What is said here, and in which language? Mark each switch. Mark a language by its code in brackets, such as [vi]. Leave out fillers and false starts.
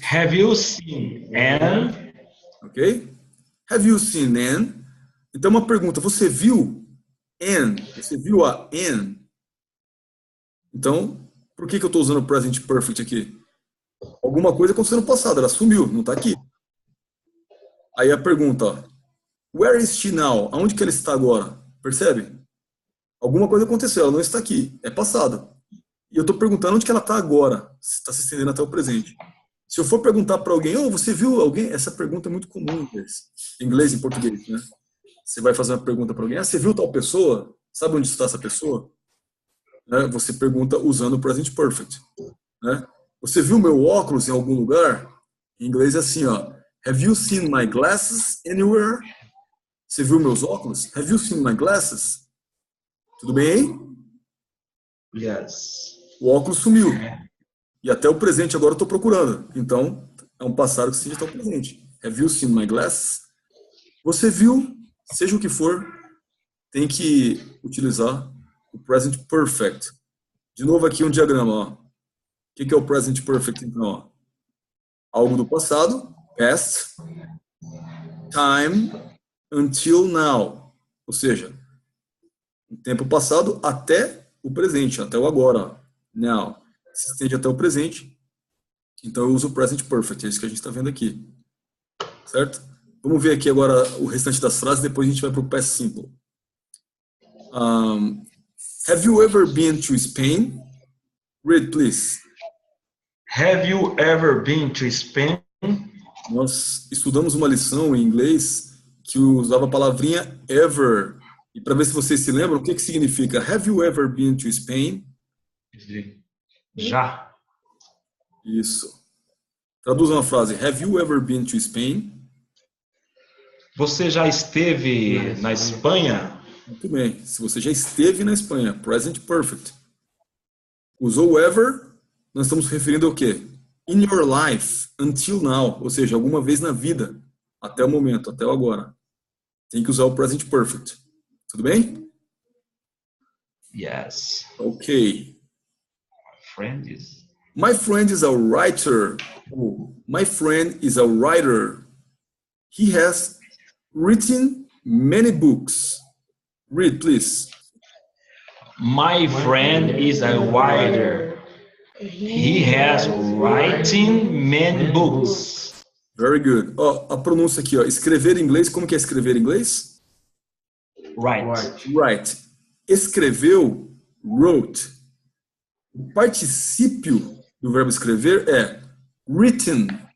[en] Have you seen Anne? Ok? Have you seen Anne? [pt] Então, uma pergunta. Você viu Anne? Você viu a Anne? Então, por que eu estou usando o present perfect aqui? Alguma coisa aconteceu no passado. Ela sumiu, não está aqui. Aí a pergunta, ó, [en] where is she now? [pt] Aonde que ela está agora? Percebe? Alguma coisa aconteceu, ela não está aqui. É passado. E eu estou perguntando onde que ela está agora. Está se estendendo até o presente. Se eu for perguntar para alguém, você viu alguém? Essa pergunta é muito comum em inglês. Em inglês e em português, né? Você vai fazer uma pergunta para alguém. Você viu tal pessoa? Sabe onde está essa pessoa? Né? Você pergunta usando o present perfect. Né? Você viu meu óculos em algum lugar? Em inglês é assim, ó. [en] Have you seen my glasses anywhere? [pt] Você viu meus óculos? [en] Have you seen my glasses? [pt] Tudo bem aí? [en] Yes. [pt] O óculos sumiu. E até o presente agora eu estou procurando. Então, é um passado que seja até o presente. [en] Have you seen my glasses? [pt] Você viu, seja o que for, tem que utilizar o present perfect. De novo aqui um diagrama. Ó. O que é o present perfect, então? Ó? Algo do passado, [en] past, time, until now. [pt] Ou seja, o tempo passado até o presente, até o agora. Ó. Now. Se estende até o presente. Então eu uso o present perfect. É isso que a gente está vendo aqui. Certo? Vamos ver aqui agora o restante das frases, depois a gente vai para o past simple. [en] Have you ever been to Spain? Read, please. Have you ever been to Spain? [pt] Nós estudamos uma lição em inglês que usava a palavrinha ever. E para ver se vocês se lembram, o que significa? [en] Have you ever been to Spain? [pt] Já. Isso. Traduza uma frase. [en] Have you ever been to Spain? [pt] Você já esteve na Espanha? Muito bem. Se você já esteve na Espanha, present perfect. Usou ever, nós estamos referindo ao quê? [en] In your life, until now. [pt] Ou seja, alguma vez na vida, até o momento, até o agora. Tem que usar o present perfect. Tudo bem? [en] Yes. Ok. My friend is a writer. My friend is a writer. He has written many books. Read, please. My friend is a writer. He has written many books. Very good. [pt] Ó, a pronúncia aqui, ó. Escrever em inglês, como que é escrever em inglês? Write. Escreveu, wrote. O particípio do verbo escrever é written.